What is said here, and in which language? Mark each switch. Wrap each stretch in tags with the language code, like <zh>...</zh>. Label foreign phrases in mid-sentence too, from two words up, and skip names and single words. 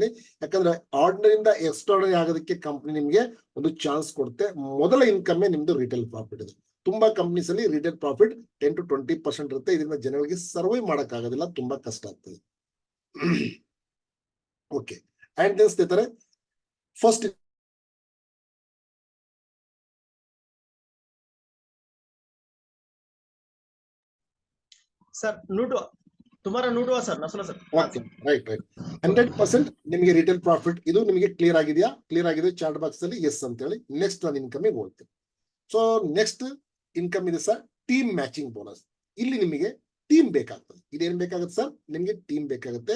<kn>ಯಾಕಂದ್ರೆ ಆರ್ಡಿನರಿಯಿಂದ ಎಕ್ಸ್ಟ್ರಾರ್ಡಿನರಿ ಆಗೋದಕ್ಕೆ ಕಂಪನಿ ನಿಮಗೆ ಒಂದು ಚಾನ್ಸ್ ಕೊಡುತ್ತೆ. ಮೊದಲ ಇನ್ಕಮ್ ನಿಮ್ದು</kn> <en>retail profit</en> <kn>ಇದೆ. ತುಂಬಾ ಕಂಪನೀಸ್ ಅಲ್ಲಿ</kn> <en>retail profit</en> <kn>10 to 20% ಇರುತ್ತೆ. ಇದರಿಂದ ಜನಗಳಿಗೆ ಸರ್ವೈವ್ ಮಾಡಕ್ ಆಗೋದಿಲ್ಲ, ತುಂಬಾ ಕಷ್ಟ ಆಗ್ತದೆ. ಓಕೆ,</kn> <en>and then</en> <kn>ಸ್ನೇಹಿತರೆ, ಫಸ್ಟ್ सर नोट तुम्हारा नोट हुआ सर ना सुना सर.</kn> <en>OK, right</en> <kn>100% ನಿಮಗೆ</kn> <en>retail profit</en> <kn>ಇದು ನಿಮಗೆ ಕ್ಲಿಯರ್ ಆಗಿದೆಯಾ? ಕ್ಲಿಯರ್ ಆಗಿದೆ</kn> <en>chart box</en> <kn>ಅಲ್ಲಿ ಎಸ್ ಅಂತ ಹೇಳಿ. ನೆಕ್ಸ್ಟ್ ನಾನು ಇನ್ಕಮ್ ಹೋಗ್ತೀನಿ.</kn> <en>so next income</en> <kn>ಇದೆ ಸರ್,</kn> <en>team matching bonus.</en> <kn>ಇಲ್ಲಿ ನಿಮಗೆ ಟೀಮ್ ಬೇಕಾಗ್ತದೆ. ಇದೇನ್ ಬೇಕಾಗುತ್ತೆ ಸರ್? ನಿಮಗೆ ಟೀಮ್ ಬೇಕಾಗುತ್ತೆ.</kn>